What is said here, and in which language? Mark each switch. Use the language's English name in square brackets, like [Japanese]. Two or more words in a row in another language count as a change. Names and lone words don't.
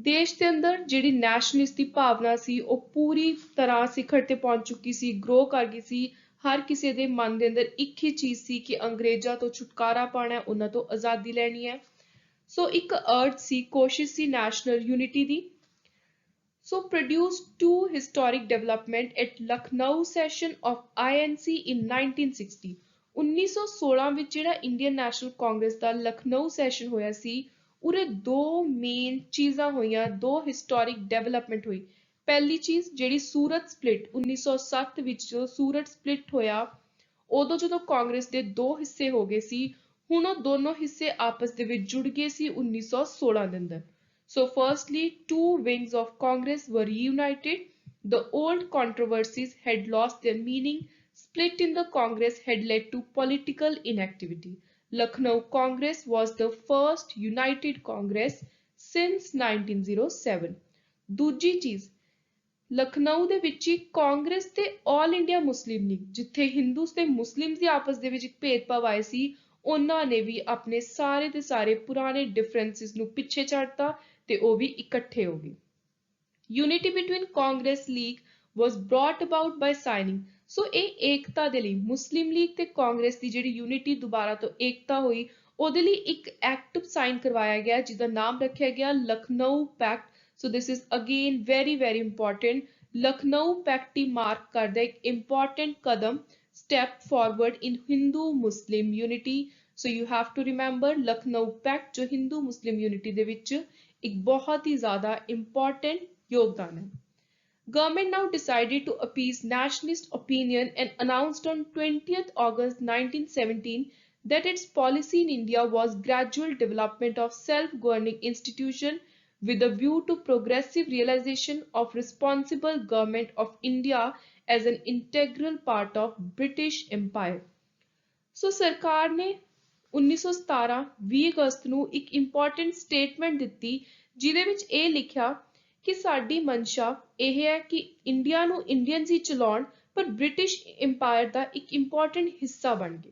[Punjabi] ਦੇਸ਼ ਦੇ ਅੰਦਰ ਜਿਹੜੀ ਨੈਸ਼ਨਲਿਸਟ ਦੀ ਭਾਵਨਾ ਸੀ ਉਹ ਪੂਰੀ ਤਰ੍ਹਾਂ ਸਿਖਰ ਤੇ ਪਹੁੰਚ ਚੁੱਕੀ ਸੀ, ਗਰੋ ਕਰ ਗਈ ਸੀ। ਹਰ ਕਿਸੇ ਦੇ ਮਨ ਦੇ ਅੰਦਰ ਇੱਕ ਹੀ ਚੀਜ਼ ਸੀ ਕਿ ਅੰਗਰੇਜ਼ਾਂ ਤੋਂ ਛੁਟਕਾਰਾ ਪਾਉਣਾ ਹੈ, ਉਹਨਾਂ ਤੋਂ ਆਜ਼ਾਦੀ ਲੈਣੀ ਹੈ। ਸੋ ਇੱਕ ਅਰਜ ਸੀ, ਕੋਸ਼ਿਸ਼ ਸੀ [English] national unity [Punjabi] ਦੀ। [English] So produced two historic development at Lucknow session of INC in 1960। [Punjabi] 1916 ਵਿੱਚ ਜਿਹੜਾ ਇੰਡੀਅਨ ਨੈਸ਼ਨਲ ਕਾਂਗਰਸ ਦਾ ਲਖਨਊ ਸੈਸ਼ਨ ਹੋਇਆ ਸੀ, ਉਰੇ ਦੋ ਮੇਨ ਚੀਜ਼ਾਂ ਹੋਈਆਂ, ਦੋ [English] historic development [Punjabi] ਹੋਈ। ਪਹਿਲੀ ਚੀਜ਼ ਜਿਹੜੀ ਸੂਰਤ ਸਪਲਿਟ 1907 ਵਿੱਚ ਜਦੋਂ ਸੂਰਤ ਸਪਲਿਟ ਹੋਇਆ, ਉਦੋਂ ਜਦੋਂ ਕਾਂਗਰਸ ਦੇ ਦੋ ਹਿੱਸੇ ਹੋ ਗਏ ਸੀ, ਹੁਣ ਉਹ ਦੋਨੋਂ ਹਿੱਸੇ ਆਪਸ ਦੇ ਵਿੱਚ ਜੁੜ ਗਏ ਸੀ 1916 ਦੇ ਅੰਦਰ। [English] So firstly, two wings of Congress were reunited. The old controversies had lost their meaning. Split in the Congress had led to political inactivity. Lucknow Congress was the first united Congress since 1907. [Punjabi] ਦੂਜੀ ਚੀਜ਼, ਲਖਨਊ ਦੇ ਵਿੱਚ ਹੀ ਕਾਂਗਰਸ ਤੇ ਆਲ ਇੰਡੀਆ ਮੁਸਲਿਮ ਲੀਗ, ਜਿੱਥੇ ਹਿੰਦੂਸ ਤੇ ਮੁਸਲਿਮਸ ਦੀ ਆਪਸ ਦੇ ਵਿੱਚ ਇੱਕ ਭੇਦਭਾਵ ਆਏ ਸੀ, ਉਹਨਾਂ ਨੇ ਵੀ ਆਪਣੇ ਸਾਰੇ ਦੇ ਸਾਰੇ ਪੁਰਾਣੇ ਡਿਫਰੈਂਸਿਸ ਨੂੰ ਪਿੱਛੇ ਛੱਡਤਾ ਤੇ ਉਹ ਵੀ ਇਕੱਠੇ ਹੋ ਗਏ। [English] unity between Congress League was brought about by signing. [Punjabi] ਸੋ ਇਹ ਏਕਤਾ ਦੇ ਲਈ ਮੁਸਲਿਮ ਲੀਗ ਤੇ ਕਾਂਗਰਸ ਦੀ ਜਿਹੜੀ ਯੂਨਿਟੀ ਦੁਬਾਰਾ ਤੋਂ ਏਕਤਾ ਹੋਈ, ਉਹਦੇ ਲਈ ਇੱਕ ਐਕਟ ਸਾਈਨ ਕਰਵਾਇਆ ਗਿਆ ਜਿਹਦਾ ਨਾਮ ਰੱਖਿਆ ਗਿਆ ਲਖਨਊ ਪੈਕਟ। [English] so this is again very very important. ਲਖਨਊ ਪੈਕਟ [Punjabi] ਹੀ ਮਾਰਕ ਕਰਦਾ ਇੱਕ ਇੰਪੋਰਟੈਂਟ ਕਦਮ, [English] step forward in Hindu-Muslim unity। So you have to remember Lucknow Pact [Punjabi] जो [English] Hindu Muslim unity [Punjabi] ਦੇ ਵਿੱਚ ਇੱਕ ਬਹੁਤ ਹੀ ਜ਼ਿਆਦਾ important ਯੋਗਦਾਨ ਹੈ। [English] Government now decided to appease nationalist opinion and announced on 20th August 1917 that its policy in India was gradual development of self-governing institution with a view to progressive realization of responsible government of India as an integral part of British Empire। [Punjabi] ਸੋ ਸਰਕਾਰ ਨੇ 1917 20 ਅਗਸਤ ਨੂੰ ਇੱਕ [English] important statement [Punjabi] ਦਿੱਤੀ, ਜਿਹਦੇ ਵਿੱਚ ਇਹ ਲਿਖਿਆ ਕਿ ਸਾਡੀ ਮਨਸ਼ਾ ਇਹ ਹੈ ਕਿ ਇੰਡੀਆ ਨੂੰ ਇੰਡੀਅਨਸ ਹੀ ਚਲਾਉਣ, ਪਰ ਬ੍ਰਿਟਿਸ਼ ਇੰਪਾਇਰ ਦਾ ਇੱਕ ਇੰਪੋਰਟੈਂਟ ਹਿੱਸਾ ਬਣ ਗਏ।